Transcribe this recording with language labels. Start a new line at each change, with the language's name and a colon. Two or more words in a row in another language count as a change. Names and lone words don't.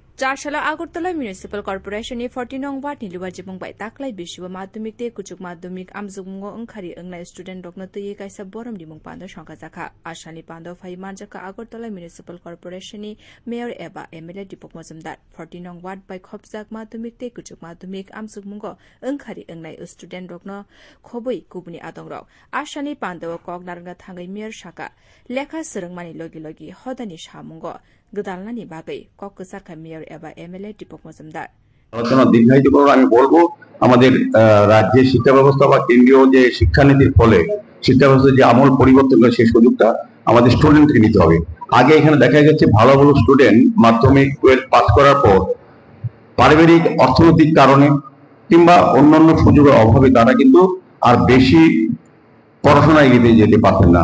Kok Borok: চারশালা আগরতলা মিউনিসিপাল কর্পোরেশনनि 14 नং वार्डनि लुबाजिबंबाय दाख्लाय बिसिबो माध्यमिक ते कुचुक माध्यमिक आमजुगमुंगो ओंखारि ओंनाय स्टुडेन्ट रकनो तयै कायसा बरमनि मुं पान्द संखाजाखा आसानि पान्द फाइ मानजाका আগরতলা मिउनिसिपाल कर्पोरेशननि मेयर एबा एमएलए दीपक मजुमदार 14 नং वार्ड बाय खबजाक माध्यमिक ते कुचुक माध्यमिक आमजुगमुंगो ओंखारि ओंनाय स्टुडेन्ट रकनो खबै गुबुनि आदंरक आसानि पान्दो कगनारंगा थाङै मेयर साका लेखा सोलोंमानि लगी लगी हदानि सामुंगो गदालनानि बागै कक्कसारखा मेयर एबा एमएलए दीपक मजुमदार
Bangla: আলোচনা দীর্ঘায়িত করে আমি বলবো আমাদের রাজ্যের শিক্ষা ব্যবস্থা বা কেন্দ্রীয় যে শিক্ষানীতির ফলে শিক্ষা ব্যবস্থার যে আমূল পরিবর্তন করে সেই সুযোগটা আমাদের স্টুডেন্টকে নিতে হবে। আগে এখানে দেখা গেছে ভালো ভালো স্টুডেন্ট মাধ্যমিক 12 পাস করার পর পারিবারিক অর্থনৈতিক কারণে কিংবা অন্যান্য সুযোগের অভাবে তারা কিন্তু আর বেশি পড়াশোনা এগিয়ে যেতে পারতেন না।